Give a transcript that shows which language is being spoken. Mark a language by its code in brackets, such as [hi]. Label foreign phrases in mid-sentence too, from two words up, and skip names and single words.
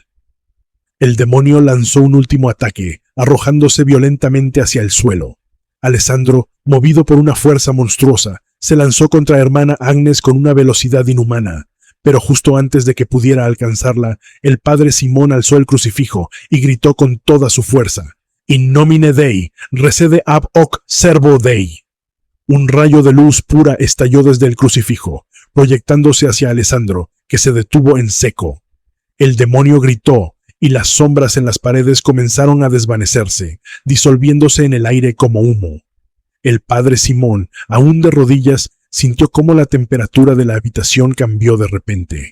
[es] El demonio lanzó un último ataque, arrojándose violentamente hacia el suelo. Alessandro, movido por una fuerza monstruosa, se lanzó contra hermana Agnes con una velocidad inhumana, pero justo antes de que pudiera alcanzarla, el padre Simón alzó el crucifijo y gritó con toda su fuerza: [la] In nomine Dei, recede ab hoc servo Dei. [es] Un rayo de luz pura estalló desde el crucifijo, proyectándose hacia Alessandro, que se detuvo en seco. El demonio gritó, y las sombras en las paredes comenzaron a desvanecerse, disolviéndose en el aire como humo. El padre Simón, aún de rodillas, sintió cómo la temperatura de la habitación cambió de repente.